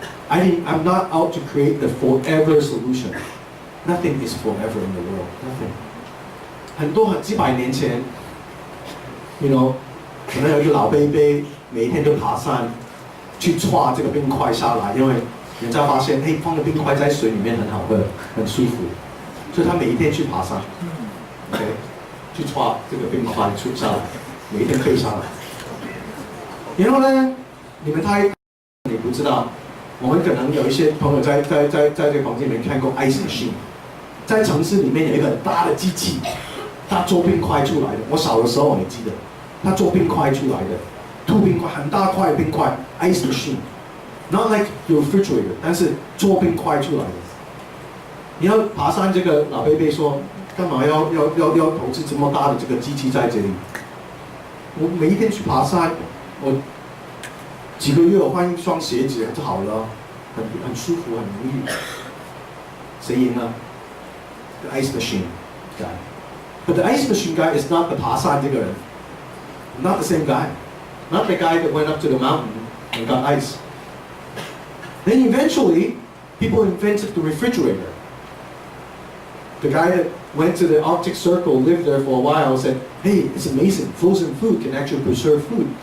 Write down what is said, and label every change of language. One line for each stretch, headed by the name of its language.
English: I'm not out to create the forever solution. Nothing is forever in the world. Nothing.
Chinese: 很多几百年前 可能有一个老伯伯每一天都爬山去抓这个冰块下来，因为人家发现，放个冰块在水里面很好喝，很舒服，所以他每一天去爬山 ，OK， 去抓这个冰块出下来，每一天背下来。然后呢，你不知道，我们可能有一些朋友在这个房间里面看过 ice machine， 在城市里面有一个很大的机器，它做冰块出来的。我小的时候你记得，它做冰块出来的，吐冰块很大块冰块 ，ice machine，
English: not like your refrigerator，
Chinese: 但是做冰块出来的。你要爬山，这个老贝贝说，干嘛要投资这么大的这个机器在这里？我每一天去爬山，我几个月我换一双鞋子就好了，很舒服，很容易。谁赢了
English: ？The ice machine guy. But the ice machine guy is not the
Chinese: 爬山这个人
English: ，not the same guy, not the guy that went up to the mountain and got ice. Then eventually, people invented the refrigerator. The guy that went to the Arctic Circle, lived there for a while, said, hey, it's amazing, frozen food can actually preserve food.